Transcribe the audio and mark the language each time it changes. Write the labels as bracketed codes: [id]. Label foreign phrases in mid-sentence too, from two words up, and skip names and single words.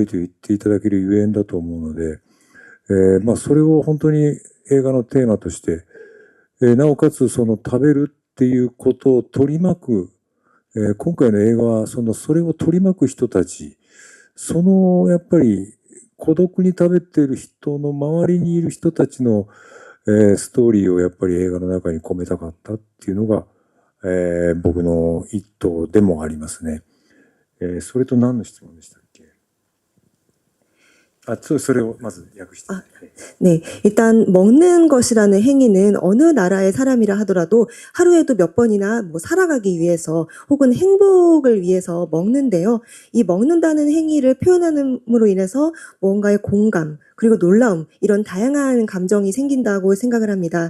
[ja] と言っていただけるゆえんだと思うので、それを本当に映画のテーマとして、なおかつその食べるっていうことを取り巻く、今回の映画はそれを取り巻く人たち、やっぱり孤独に食べている人の周りにいる人たちの、ストーリーをやっぱり映画の中に込めたかったっていうのが、僕の一途でもありますね。それと何の質問でしたっけ？それをまず訳して。 [ko] 네, 일단 먹는 것이라는 행위는 어느 나라의 사람이라 하더라도 하루에도 몇 번이나 뭐 살아가기 위해서 혹은 행복을 위해서 먹는데요. 이 먹는다는 행위를 표현함으로 인해서 뭔가의 공감 그리고 놀라움 이런 다양한 감정이 생긴다고 생각을 합니다.